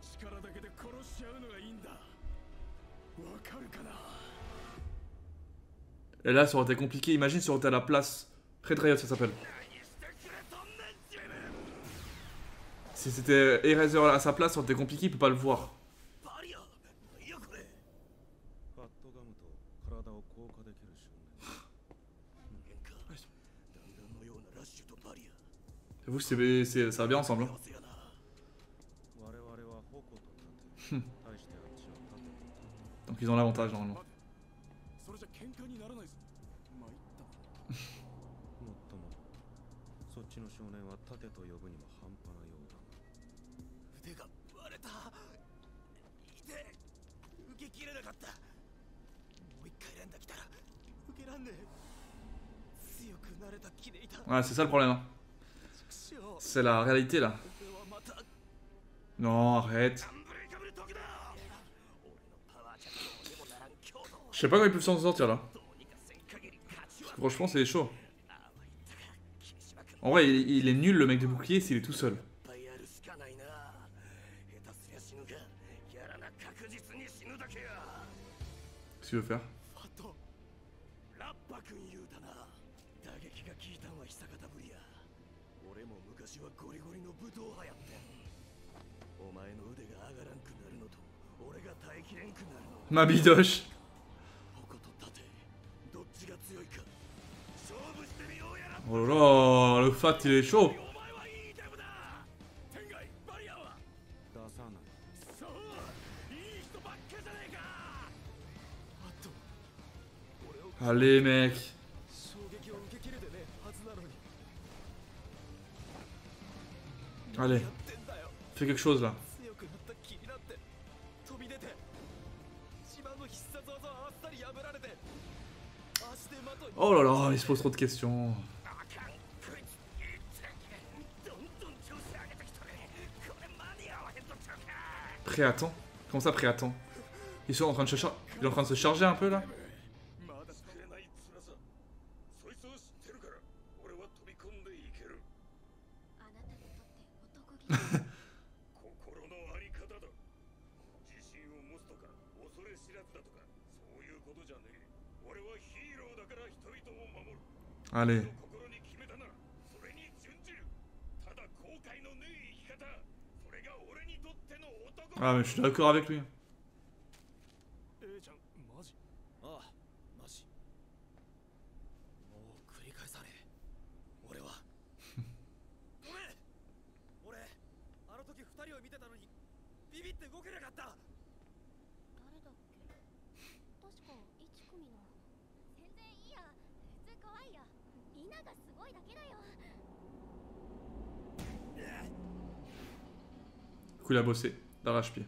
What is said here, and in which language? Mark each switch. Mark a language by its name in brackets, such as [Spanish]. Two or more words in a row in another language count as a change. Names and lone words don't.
[French] Et là, ça aurait été compliqué. Imagine si on était à la place. Red Riot, ça s'appelle. Si c'était Eraser à sa place, ça aurait été compliqué, il peut pas le voir. [Japanese] ファットガムと体を硬化できる少年。人間か。弾丸のようなラッシュとバリア。 [French] J'avoue que ça va bien ensemble. Hein. [Japanese] 我々は矛と盾。対してあっちは盾と盾。 [French] Donc ils ont l'avantage normalement. [Japanese] それじゃ喧嘩にならないぞ。参ったもっともそっちの少年は盾と呼ぶにも半端なようだ。腕が割れた。痛え。受けきれなかった。もう一回連打来たら受けらんねえ。強くなれた気でいた。 [French] Ouais, c'est ça le problème. Hein. C'est la réalité là. Non, arrête. Je sais pas comment ils peuvent s'en sortir là. Parce que franchement, c'est chaud. En vrai, il est nul le mec de bouclier s'il est tout seul. Qu'est-ce qu'il veut faire? [Japanese] 俺も昔はゴリゴリの武闘派やってん。お前の腕が上がらんくなるのと俺が耐えきれんくなるの。 [French] Ma bidoche. [Japanese] 矛と盾どっちが強いか勝負してみようやら。 [French] Oh là là, le fat il est chaud. [Japanese] お前はいいデブだ。天外バリアは出さない。そういい人ばっかじゃねえか。あと俺を [French] Allez mec. [Japanese] 衝撃を受けきれてねえはずなのに。 [French] Allez. Fais quelque chose là. Oh là là, il se pose trop de questions. Pré-attend? Comment ça pré-attend? Ils sont en train de se il est en train de se charger un peu là? [Japanese] 心のあり方だ。自信を持つとか恐れ知らずだとかそういうことじゃねえ。俺はヒーローだから人々を守る。 [French] Allez. [Japanese] 心に決めたならそれに準じる。ただ後悔のねえ生き方。それが俺にとっての男。 [French] Ah mais je suis d'accord avec lui. [Japanese] ちゃんマジ？ああマジ。もう繰り返さねえ。俺は。ごめん。俺あの時二人を見てたのにビビって動けなかった。誰だっけ？確か1組の。全然いいや。普通可愛いや。イナがすごいだけだよ。 [French] Du coup il a bossé d'arrache-pied.